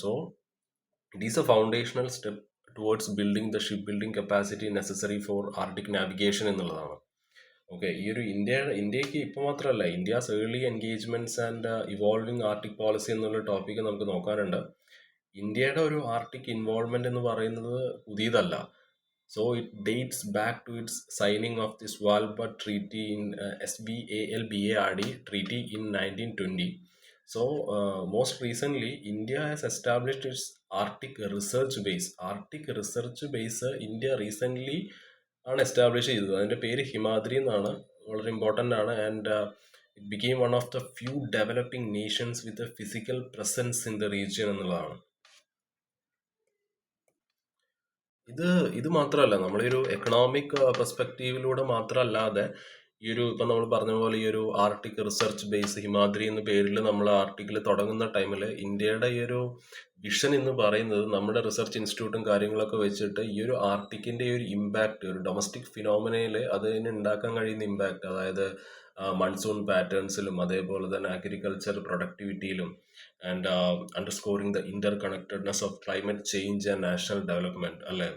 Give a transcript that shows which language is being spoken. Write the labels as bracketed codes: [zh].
[en] So it is a foundational step towards building the ship building capacity necessary for Arctic navigation എന്നുള്ളതാണ്. [ml] Okay, ഈ ഒരു ഇന്ത്യക്ക് ഇപ്പോൾ മാത്രമല്ല, [en] India's early engagements and evolving Arctic policy [ml] എന്നുള്ള topic നമുക്ക് നോക്കാനുണ്ട്. ഇന്ത്യയുടെ ഒരു ആർട്ടിക് ഇൻവോൾവ്മെന്റ് എന്ന് പറയുന്നത് പുതിയതല്ല. [en] So it dates back to its signing of the Svalbard Treaty in SVALBARD Treaty in 1920. So most recently, India has established its Arctic Research Base. Arctic Research Base India recently ആണ് establish ചെയ്തത്. [ml] അതിൻ്റെ പേര് ഹിമാദ്രി എന്നാണ്. വളരെ important ആണ്. [en] And it became one of the few developing nations with a physical presence in the region എന്നുള്ളതാണ്. [ml] ഇത് മാത്രമല്ല, നമ്മളൊരു എക്കണോമിക് പെർസ്പെക്റ്റീവിലൂടെ മാത്രമല്ലാതെ ഈ ഒരു ഇപ്പം നമ്മൾ പറഞ്ഞ പോലെ ഈ ഒരു ആർട്ടിക് റിസർച്ച് ബേസ് ഹിമാദ്രി എന്ന പേരിൽ നമ്മൾ ആർട്ടിക്കിൾ തുടങ്ങുന്ന ടൈമിൽ ഇന്ത്യയുടെ ഈ ഒരു വിഷൻ എന്ന് പറയുന്നത് നമ്മുടെ റിസർച്ച് ഇൻസ്റ്റിറ്റ്യൂട്ടും കാര്യങ്ങളൊക്കെ വെച്ചിട്ട് ഈ ഒരു ആർട്ടിക്കിൻ്റെ ഒരു ഇമ്പാക്റ്റ്, ഒരു ഡൊമസ്റ്റിക് ഫിനോമിനയിൽ അതിന് ഉണ്ടാക്കാൻ കഴിയുന്ന ഇമ്പാക്റ്റ്, അതായത് മൺസൂൺ പാറ്റേൺസിലും അതേപോലെ തന്നെ agriculture പ്രൊഡക്ടിവിറ്റിയിലും [en] and underscoring the interconnectedness of climate change and national development [ml] അല്ലേ.